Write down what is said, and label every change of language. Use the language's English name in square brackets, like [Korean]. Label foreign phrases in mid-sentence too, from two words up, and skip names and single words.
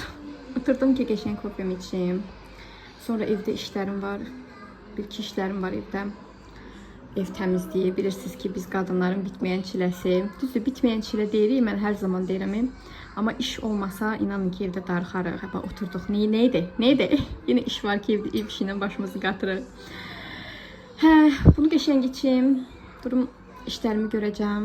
[Turkish] Oturdum ki geçen kofemi içeyim. Sonra evde işlerim var. Bir iki işlerim var evde. [Azerbaijani] Ev təmizliyi. Bilirsiniz ki biz qadınların bitmeyen çiləsi. Düzdür, bitmeyen çilə deyirik. Mən hər zaman deyirəm. Ama iş olmasa inanın ki evde darıxarıq. Hə, oturduk. Neydi? [Turkish] Yine iş var ki evde ev işiyle başımızı qatırır. Hə, bunu geçen geçeyim. Durum işlerimi göreceğim.